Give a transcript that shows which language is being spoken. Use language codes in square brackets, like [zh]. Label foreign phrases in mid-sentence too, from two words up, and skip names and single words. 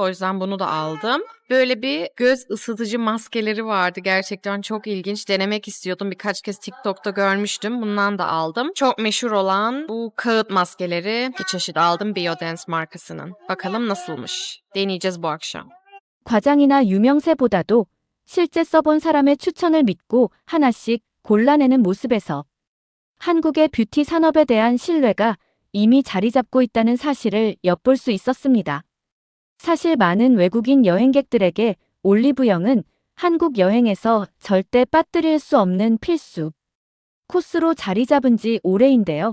[tr] O yüzden bunu da aldım. Böyle bir göz ısıtıcı maskeleri vardı. Gerçekten çok ilginç. Denemek istiyordum. Birkaç kez TikTok'ta görmüştüm. Bundan da aldım. Çok meşhur olan bu kağıt maskeleri bir çeşit aldım Biodance markasının. Bakalım nasılmış. Deneyeceğiz bu akşam. [ko] 과장이나 유명세보다도 실제 써본 사람의 추천을 믿고 하나씩 골라내는 모습에서 한국의 뷰티 산업에 대한 신뢰가 이미 자리 잡고 있다는 사실을 엿볼 수 있었습니다. 사실 많은 외국인 여행객들에게 올리브영은 한국 여행에서 절대 빠뜨릴 수 없는 필수 코스로 자리 잡은 지 오래인데요.